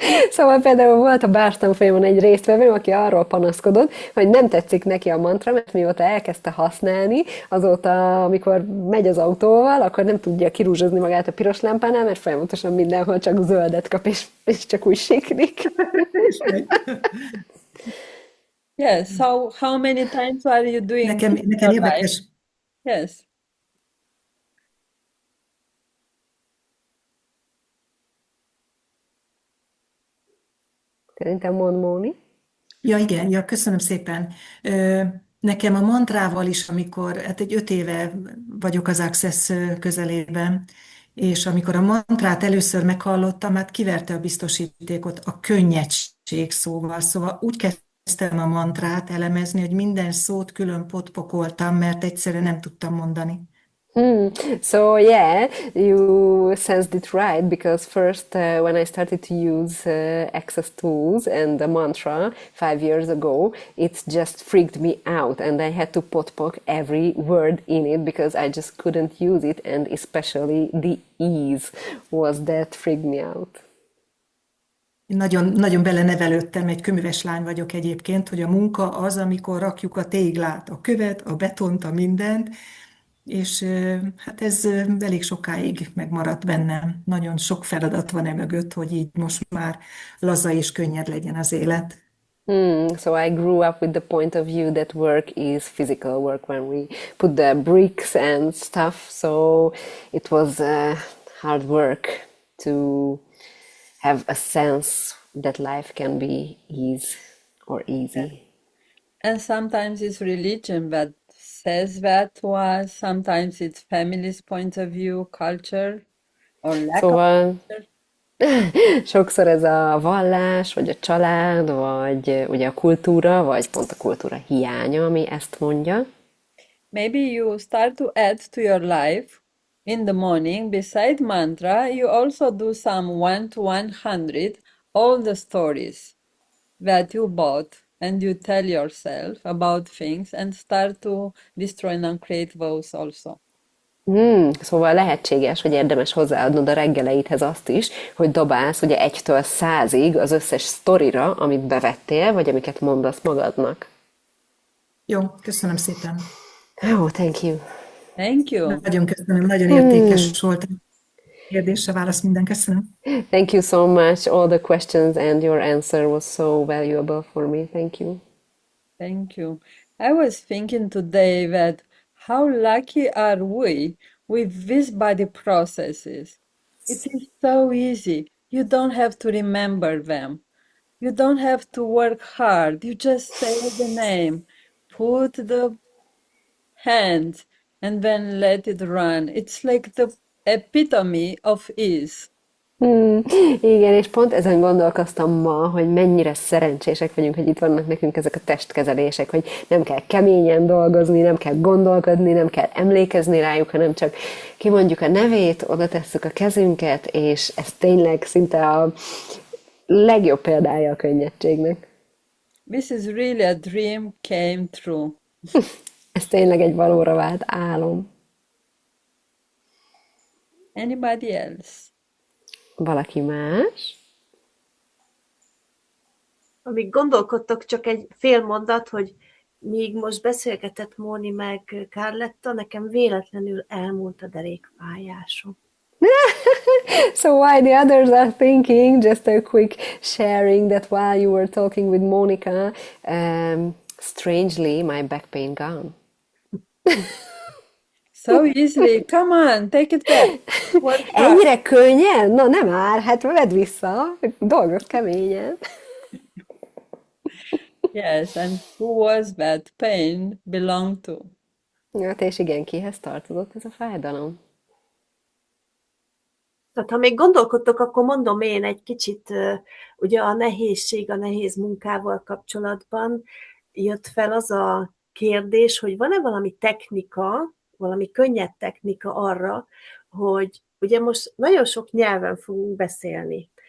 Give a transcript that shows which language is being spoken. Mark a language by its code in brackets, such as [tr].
[hu] Szóval például volt a bártanfolyamon egy résztvevő, aki arról panaszkodott, hogy nem tetszik neki a mantra, mert mióta elkezdte használni, azóta, amikor megy az autóval, akkor nem tudja kirúzsozni magát a piros lámpánál, mert folyamatosan mindenhol csak zöldet kap, és csak úgy siklik. [en] Yes, so how many times are you doing [hu] Nekem [en] this in your life? [hu] érdekes, [en] Yes. [hu] Szerintem mond Móni. ja igen, ja, köszönöm szépen. Nekem a mantrával is, hát egy 5 éve vagyok az Access közelében, és amikor a mantrát először meghallottam, hát kiverte a biztosítékot a könnyedség szóval. Szóval úgy kezdtem a mantrát elemezni, hogy minden szót külön potpokoltam, mert egyszerűen nem tudtam mondani. [en] So yeah, you sensed it right because first when I started to use access tools and the mantra 5 years ago, it just freaked me out and I had to potpoke every word in it because I just couldn't use it and especially the ease was that freaked me out. [hu] Én nagyon, nagyon belenevelődtem, egy köműves lány vagyok egyébként, hogy a munka az, amikor rakjuk a téglát, a követ, a betont, a mindent, és hát ez elég sokáig megmaradt bennem. Nagyon sok feladat van mögött, hogy így most már laza és könnyed legyen az élet. [en] So I grew up with the point of view that work is physical work when we put the bricks and stuff. So it was hard work to have a sense that life can be ease or easy. And sometimes it's religion that says that to us. Sometimes it's family's point of view, culture, or lack [hu] Szóval [en] of culture. [hu] sokszor ez a vallás, vagy a család, vagy ugye a kultúra, vagy pont a kultúra hiánya, ami ezt mondja. [en] Maybe you start to add to your life in the morning, beside mantra, you also do some 1 to 100, all the stories that you bought and you tell yourself about things and start to destroy and create those also. [hu] Szóval lehetséges, hogy érdemes hozzáadnod a reggeleidhez azt is, hogy dobálsz ugye 1-től 100-ig az összes sztorira, amit bevettél, vagy amiket mondasz magadnak. Jó, köszönöm szépen. [en] Oh, thank you. Thank you. [hu] Nagyon köszönöm, nagyon értékes volt a kérdésre válasz, minden köszönöm. [en] Thank you so much. All the questions and your answer was so valuable for me. Thank you. Thank you. I was thinking today that how lucky are we with these body processes? It is so easy. You don't have to remember them. You don't have to work hard. You just say the name, put the hand, and then let it run. It's like the epitome of ease. [hu] Igen, és pont ezen gondolkoztam ma, hogy mennyire szerencsések vagyunk, hogy itt vannak nekünk ezek a testkezelések, hogy nem kell keményen dolgozni, nem kell gondolkodni, nem kell emlékezni rájuk, hanem csak kimondjuk a nevét, oda tesszük a kezünket, és ez tényleg szinte a legjobb példája a könnyedségnek. [en] This is really a dream came true. [hu] Ez tényleg egy valóra vált álom. [en] Anybody else? [hu] Valaki más? Amíg gondolkodtok, csak egy fél mondat, hogy míg most beszélgetett Móni meg Carletta, nekem véletlenül elmúlt a derékfájásom. [en] So while the others are thinking, just a quick sharing that while you were talking with Monica, strangely my back pain gone. So easily. Come on, take it back. Work hard. [hu] Ennyire könnyen? Na nem már, hát vedd vissza, dolgozz keményen. [en] Yes, and who was that pain belonged to? [hu] Hát és igen, kihez tartozott ez a fájdalom? Tehát ha még gondolkodtok, akkor mondom én egy kicsit, ugye a nehézség, a nehéz munkával kapcsolatban jött fel az a kérdés, hogy van-e valami technika, valami könnyed technika arra, hogy ugye most nagyon sok nyelven fogunk beszélni.